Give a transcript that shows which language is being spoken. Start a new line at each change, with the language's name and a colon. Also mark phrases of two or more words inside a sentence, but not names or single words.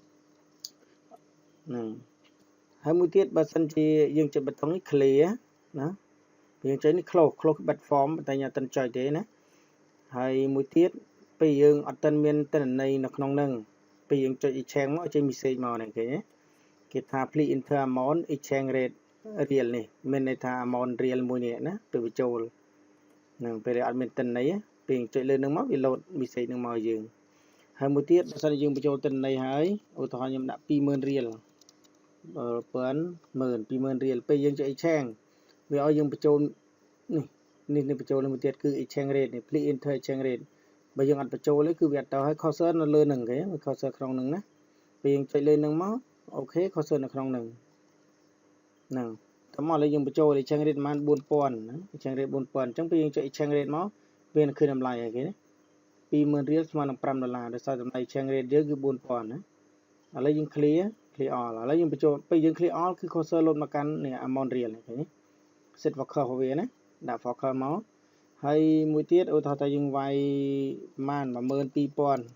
Khmer: ហ្នឹងហើយមួយទៀតបើសិនជាយើងចុចប៊ូតុងនេះ clear ណាយើងចុចនេះ close បិទ form តែយើងអត់ទាន់ចុចទេណា ហើយមួយទៀតពេលយើងអត់ទាន់មានទិន្នន័យនៅក្នុងហ្នឹងពេលយើងចុច exchange មកចេញ message មកហ្នឹងឃើញទេគេថា
English: please enter amount exchange rate
Khmer: រៀលនេះមានន័យថា amount រៀលមួយនេះណាពេលបញ្ចូលហ្នឹងពេលអត់មានទិន្នន័យពេលចុចលើនឹងមកវា
English: load message
Khmer: នឹងមកយើងហើយមួយទៀតបើសិនយើងបញ្ចូលទិន្នន័យហើយឧទាហរណ៍ខ្ញុំដាក់ 20000 រៀល 20000 រៀលពេលយើងចុច exchange វាឲ្យយើងបញ្ចូលនេះបញ្ចូលមួយទៀតគឺ
English: exchange rate
Khmer: នេះ
English: please enter exchange rate
Khmer: បើយើងអត់បញ្ចូលទេគឺវាអត់ទៅឲ្យ cursor នៅលើនឹង គេ cursor ក្នុងនឹងណាពេលយើងចុចលើនឹងមកអូខេ cursor នៅក្នុងនឹងហ្នឹងតើមកឥឡូវយើងបញ្ចូល
English: exchange rate
Khmer: ប្រហែល 4000 ណា
English: exchange rate
Khmer: 4000អញ្ចឹងពេលយើងចុច
English: exchange rate
Khmer: មកវានឹងឃើញតម្លៃហើយគេណា20000 រៀលស្មើនឹង$5ដោយសារតម្លៃ
English: exchange rate
Khmer: យើងគឺ 4000 ណាឥឡូវយើង
English: clear all
Khmer: ឥឡូវយើងបញ្ចូលពេលយើង
English: clear all
Khmer: គឺ cursor លោតមកកាន់នេះ amount រៀលនេះឃើញទេ
English: set focus
Khmer: របស់វាណាដាក់ focus មកហើយមួយទៀតឧទាហរណ៍ថាយើងវាយប្រហែល 12000